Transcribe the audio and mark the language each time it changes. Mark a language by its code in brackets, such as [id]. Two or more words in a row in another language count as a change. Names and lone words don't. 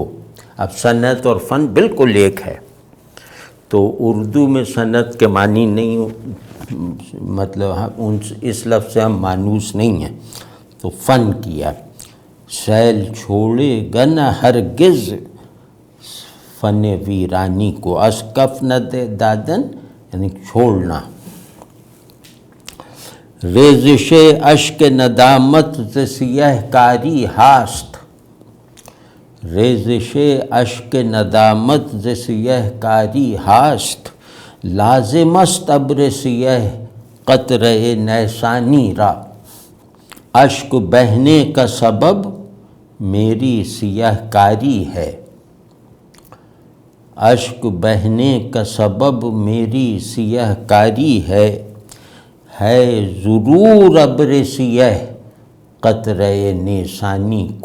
[ur] اب صنعت اور فن بالکل ایک ہے، تو اردو میں صنعت کے معنی نہیں مطلب اس لفظ سے ہم مانوس نہیں ہیں، تو فن کیا، سیل چھوڑے گا نہ ہرگز فن ویرانی کو، اسکف نہ دے دادن یعنی چھوڑنا۔ [fa] ریزش اشک ندامت ز سیہ کاری ہاست، ریزش اشک ندامت ز سیہ کاری ہاست، لازم است ابر سیہ قطرہ نیسانی را، [ur] اشک بہنے کا سبب میری سیاہ کاری ہے، اشک بہنے کا سبب میری سیاہ کاری ہے ضرور [fa] ابر سیہ قطرہ نیسانی [ur] کو۔